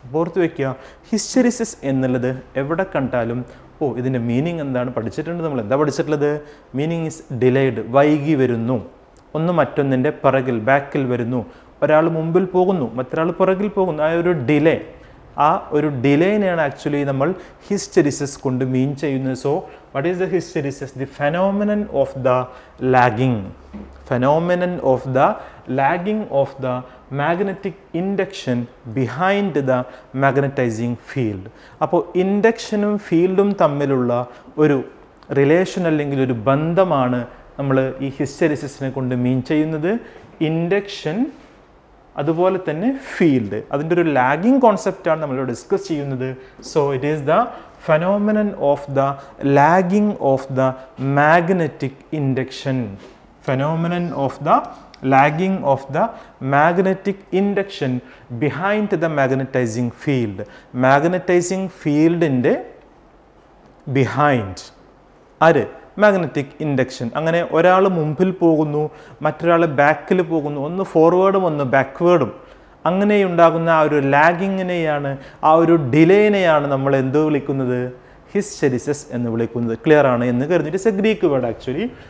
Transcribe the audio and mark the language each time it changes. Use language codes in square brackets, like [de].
[ml] ഓർത്ത് വയ്ക്കുക, ഹിസ്റ്റെരിസിസ് എന്നുള്ളത് എവിടെ കണ്ടാലും ഇതിൻ്റെ മീനിങ് എന്താണ് പഠിച്ചിട്ടുണ്ട്. നമ്മൾ എന്താ പഠിച്ചിട്ടുള്ളത്? [en] meaning is delayed, [ml] വൈകി വരുന്നു, ഒന്ന് മറ്റൊന്നിൻ്റെ പിറകിൽ ബാക്കിൽ വരുന്നു. ഒരാൾ മുമ്പിൽ പോകുന്നു, മറ്റൊരാൾ പിറകിൽ പോകുന്നു. ആ ഒരു ഡിലേ, ആ ഒരു ഡിലേനെയാണ് ആക്ച്വലി നമ്മൾ ഹിസ്റ്റെരിസിസ് കൊണ്ട് മീൻ ചെയ്യുന്നത്. [en] So what is the hysteresis? The phenomenon of the lagging, phenomenon of the lagging of the magnetic induction behind the magnetizing field. [ml] അപ്പോൾ ഇൻഡക്ഷനും ഫീൽഡും തമ്മിലുള്ള ഒരു റിലേഷൻ അല്ലെങ്കിൽ ഒരു ബന്ധമാണ് നമ്മൾ ഈ ഹിസ്റ്റെരിസിസിനെ കൊണ്ട് മീൻ ചെയ്യുന്നത്. ഇൻഡക്ഷൻ അതുപോലെ തന്നെ ഫീൽഡ്, അതിൻ്റെ ഒരു ലാഗിങ് കോൺസെപ്റ്റാണ് നമ്മൾ ഡിസ്കസ് ചെയ്യുന്നത്. [en] So it is the phenomenon of the lagging of the magnetic induction. Phenomenon of the lagging of the magnetic induction behind the magnetizing field. Magnetizing field in the behind ആര്? [ml] Magnetic induction. അങ്ങനെ ഒരാൾ മുമ്പിൽ പോകുന്നു, മറ്റൊരാൾ ബാക്കിൽ പോകുന്നു, ഒന്ന് ഫോർവേഡും ഒന്ന് ബാക്ക്വേഡും. അങ്ങനെ ഉണ്ടാകുന്ന ആ ഒരു ലാഗിങ്ങിനെയാണ്, ആ ഒരു ഡിലേനെയാണ് നമ്മൾ എന്ത് വിളിക്കുന്നത്? ഹിസ്റ്റെരിസിസ് എന്ന് വിളിക്കുന്നത്. ക്ലിയർ ആണ് എന്ന് കരുതിയിട്ട് [en] It's a Greek word actually.